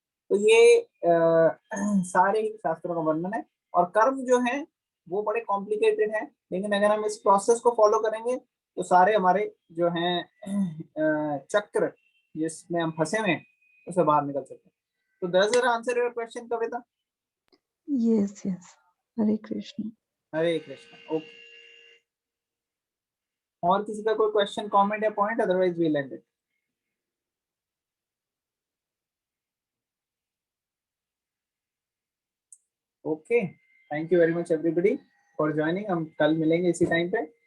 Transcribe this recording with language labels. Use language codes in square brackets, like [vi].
[hi] तो ये सारे ही शास्त्रों का वर्णन है। और कर्म जो है वो बड़े कॉम्प्लिकेटेड है, लेकिन अगर हम इस प्रोसेस को फॉलो करेंगे तो सारे हमारे जो हैं चक्र जिसमें हम फंसे हुए हैं उससे बाहर निकल सकते हैं। [en] तो does that answer your question, Kavita? Yes, yes. Hare Krishna. [hi] Hare Krishna. Okay, और किसी का कोई क्वेश्चन, कमेंट या point? [en] Otherwise we will end it. Okay, thank you very much everybody for joining. [hi] हम कल मिलेंगे इसी टाइम पे।